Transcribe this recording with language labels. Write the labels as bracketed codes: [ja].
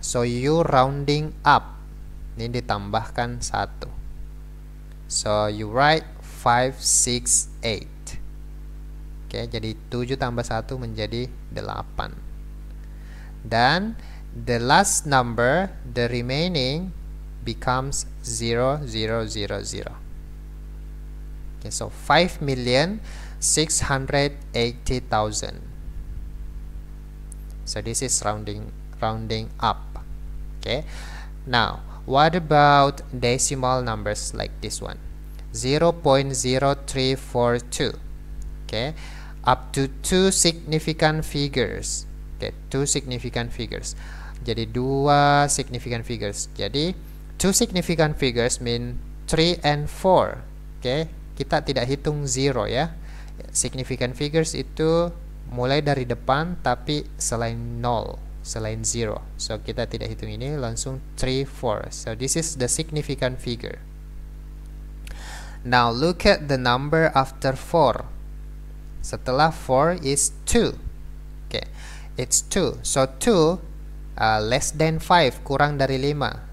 [en] So you rounding up. Ini ditambahkan 1. So you write 5, 6, 8. Oke, jadi 7 tambah 1 menjadi 8. Dan the last number, the remaining becomes 0, 0, 0, 0. Okay, so 5,680,000. So this is rounding up. Okay, now what about decimal numbers like this one? 0.0342. Okay, up to 2 significant figures. Okay, 2 significant figures. Jadi 2 significant figures. Jadi 2 significant figures mean 3 and 4. [id] Okay, kita tidak hitung 0 ya. Significant figures itu mulai dari depan tapi selain 0, selain 0. So kita tidak hitung ini, langsung 3, 4. [en] So this is the significant figure. Now look at the number after 4. Setelah 4 is 2. Okay, it's 2. So 2 less than 5, kurang dari 5.